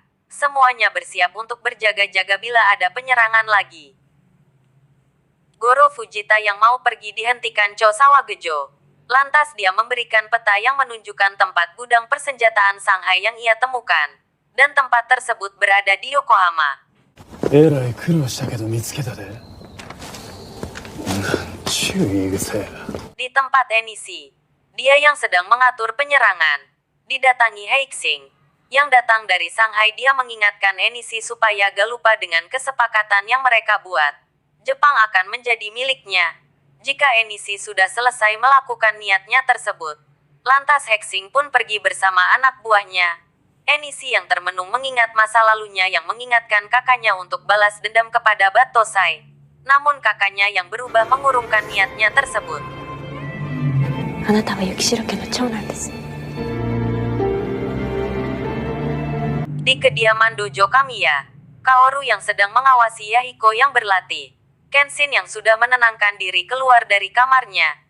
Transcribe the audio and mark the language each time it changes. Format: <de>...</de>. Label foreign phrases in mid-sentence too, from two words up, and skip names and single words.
<id>Semuanya bersiap untuk berjaga-jaga bila ada penyerangan lagi. Goro Fujita yang mau pergi dihentikan Cho Sawagejo. Lantas dia memberikan peta yang menunjukkan tempat gudang persenjataan Shanghai yang ia temukan. Dan tempat tersebut berada di Yokohama.</id> <ja>えらい苦労したけど見つけたで。なんちゅう言い草や。</ja> <id>Di tempat Enishi, dia yang sedang mengatur penyerangan, didatangi Heixing. Yang datang dari Shanghai. Dia mengingatkan Enishi supaya gak lupa dengan kesepakatan yang mereka buat. Jepang akan menjadi miliknya jika Enishi sudah selesai melakukan niatnya tersebut. Lantas Heixing pun pergi bersama anak buahnya. Enishi yang termenung mengingat masa lalunya yang mengingatkan kakaknya untuk balas dendam kepada Battosai. Namun kakaknya yang berubah mengurungkan niatnya tersebut.</id> <ja>あなたは雪代家の長男です。</ja> <id>Di kediaman dojo Kamiya, Kaoru yang sedang mengawasi Yahiko yang berlatih. Kenshin yang sudah menenangkan diri keluar dari kamarnya.</id>